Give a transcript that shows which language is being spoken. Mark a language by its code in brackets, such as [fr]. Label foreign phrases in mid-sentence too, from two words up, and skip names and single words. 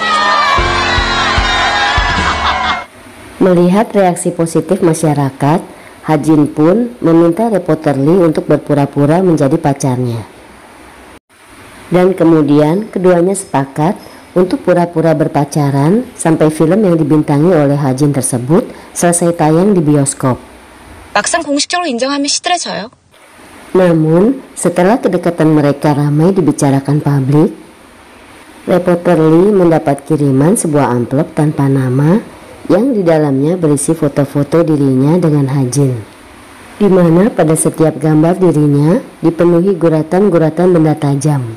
[id] Melihat reaksi positif masyarakat, Ha-jin pun meminta reporter Lee untuk berpura-pura menjadi pacarnya. Dan kemudian keduanya sepakat untuk pura-pura berpacaran sampai film yang dibintangi oleh Ha-jin tersebut selesai tayang di bioskop. [ko] 막상 공식적으로 인정하면 시들해져요. [id] Namun, setelah kedekatan mereka ramai dibicarakan publik, reporter Lee mendapat kiriman sebuah amplop tanpa nama yang di dalamnya berisi foto-foto dirinya dengan Ha-jin, di mana pada setiap gambar dirinya dipenuhi guratan-guratan benda tajam.